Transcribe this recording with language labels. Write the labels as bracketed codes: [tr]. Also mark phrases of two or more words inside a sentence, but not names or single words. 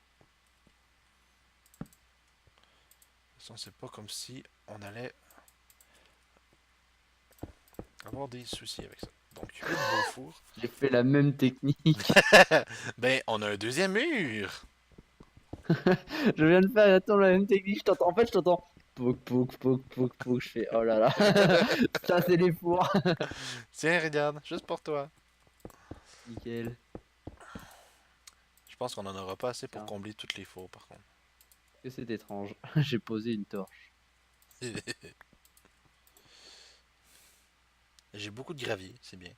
[fr] De toute façon, c'est pas comme si on allait avoir des soucis avec ça. Donc, 8 beaux fours. J'ai fait la même technique. Ben, on a un deuxième mur! Je viens de faire attends, la même technique. En fait, je t'entends. Pouk, pouk, pouk, pouk, pouk. Je fais oh là là. Ça, c'est les fours. Tiens, regarde, juste pour toi. Nickel. Je pense qu'on en aura pas assez pour Tiens, combler toutes les fours, par contre. que c'est étrange. J'ai posé une torche. J'ai beaucoup de gravier, c'est bien.